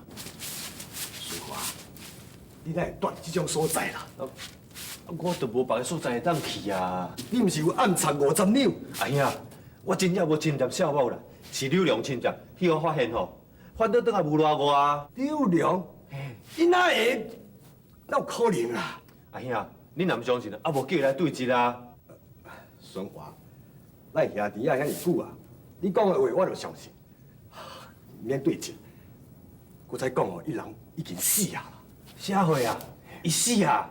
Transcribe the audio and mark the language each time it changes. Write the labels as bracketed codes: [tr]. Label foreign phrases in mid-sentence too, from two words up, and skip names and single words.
[nan] 顺华，你哪会住这种所在啦？我都无别个所在会当去啊！你毋是有暗藏50两？哎呀，我真正无侵占小某啦，是刘良侵占，去我发现吼，反倒倒来无赖我啊！刘良，伊哪会？哪有可能啦？阿兄，你若唔相信啊，无叫伊来对质啊！顺华，咱兄弟啊遐尼久啊，你讲的话我就相信，免对质。我才讲哦，伊人已经死啊啦。啥货啊？伊死啊？